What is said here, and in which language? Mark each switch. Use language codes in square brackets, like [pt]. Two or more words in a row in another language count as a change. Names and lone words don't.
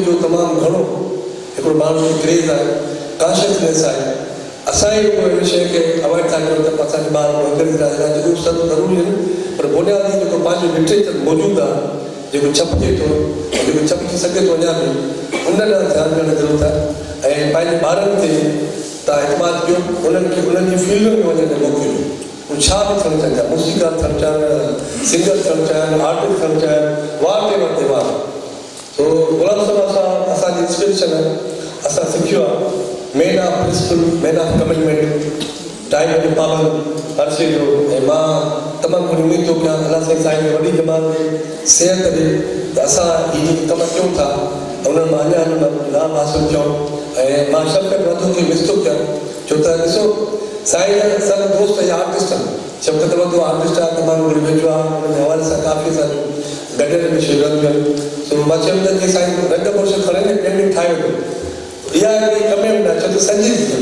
[sd] जो तमामु घणो हिकिड़ो माण्हू जो क्रेज़ आहे कॉन्शियसनेस आहे असां ई हिन शइ खे अवॉइड था कयूं त असांजे ॿार अंग्रेज़ी ॻाल्हाइण जो सभु ज़रूरी आहिनि पर बुनियादी जेको पंहिंजो लिटरेचर मौजूदु आहे जेको छपिजे थो जेको छपिजी सघे थो अञा बि उन लाइ ध्यानु ॾियण जी ज़रूरत आहे ऐं पंहिंजे ॿारनि ते तव्हां एतमाद कयो उन्हनि खे उन्हनि जी फील्ड में वञण जो मौक़ो ॾियो उहे छा बि थियणु चाहिनि था मूसीकार थियणु चाहिनि सिंगर थियणु चाहिनि आर्टिस्ट थियणु चाहिनि वार ते वार सो गुलाम साहब सां असांजी इंस्पिरेशन आहे असां सिखियो आहे [en] man of principle man of commitment [sd] टाइम जो पाबंद हर शइ जो ऐं मां तमामु घणी उमेद थो कयां अलाह साईं में वॾी जमात में सिहत ॾे त असां हीअ जेके कम कयूं था उन्हनि मां अञा लाभ हासिलु कयूं ऐं मां शफ़क़त वधो खे मिस थो कयां छो त ॾिसो साईं जा सभु दोस्त या आर्टिस्ट आहिनि शफ़क़त वधो आर्टिस्ट आहे तमामु घणी वेझो आहे हुन जे हवाले सां काफ़ी असांजो गॾियल में शयूं रहंदियूं आहिनि सो मां चवंदुमि की साईं रंग बुर्श खणे पेंटिंग ठाहे वठो इहा हिकिड़ी कमेंट आहे छो त संजीदगी